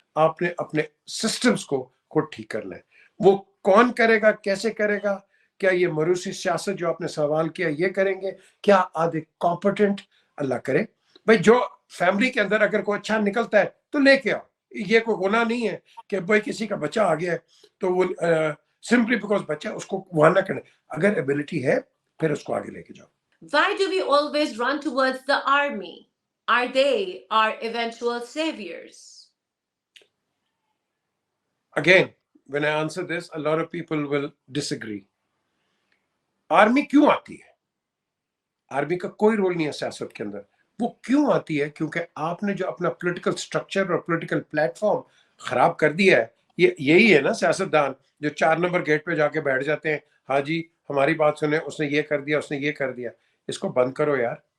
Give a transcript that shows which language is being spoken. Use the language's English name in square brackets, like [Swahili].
[Urdu] آپ نے اپنے سسٹمز کو ٹھیک کرنا ہے. وہ کون کرے گا، کیسے کرے گا؟ کیا یہ موروثی سیاست جو آپ نے سوال کیا یہ کریں گے؟ کیا آدھے کمپٹنٹ؟ اللہ کرے بھائی جو فیملی کے اندر اگر کوئی اچھا نکلتا ہے تو لے کے آؤ. یہ کوئی گناہ نہیں ہے کہ بھائی کسی کا بچہ آ گیا ہے تو وہ سمپلی بیکاز بچہ اس کو وہاں نہ کرے. اگر ایبلٹی ہے پھر اس کو آگے لے کے جاؤ. [English] Why do we always run towards the army? Are they our eventual saviors? Again, when I answer this, a lot of people will disagree. [Urdu] Army کیوں آتی ہے؟ آرمی کا کوئی رول نہیں ہے سیاست کے اندر. وہ کیوں آتی ہے؟ کیونکہ آپ نے جو اپنا پولیٹیکل سٹرکچر اور پولیٹیکل پلیٹ فارم خراب کر دیا ہے. یہی ہے نا سیاستدان جو 4 نمبر گیٹ پہ جا کے بیٹھ جاتے ہیں، ہاں جی ہماری بات سنیں، اس نے یہ کر دیا، اس نے یہ کر دیا. اس کو بند کرو یار.